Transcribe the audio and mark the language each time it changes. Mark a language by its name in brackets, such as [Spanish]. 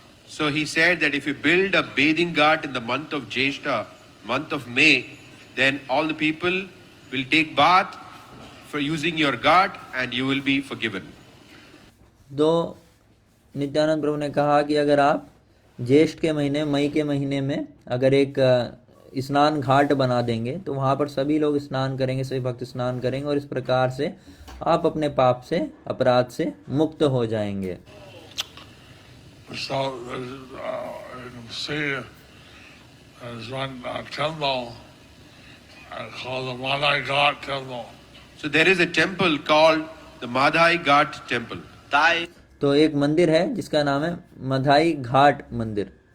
[English] So he said that if you build a bathing ghat in the month of Jyeshta, month of May, then all the people will take bath for using your ghat and you will be forgiven. [Hindi] दो नित्यानंद प्रभु ने कहा कि अगर आप ज्येष्ठ के महीने, मई के महीने में अगर एक स्नान घाट बना देंगे तो वहाँ पर सभी लोग स्नान करेंगे, सभी भक्त स्नान करेंगे और इस प्रकार से आप अपने पाप से, अपराध से मुक्त हो जाएंगे। [English] So you can see there's one temple called the Madhai Ghat temple. So there is a temple called the Madhai Ghat temple. [Bangla] তাই [Hindi] तो एक मंदिर है जिसका नाम है मधाई घाट मंदिर।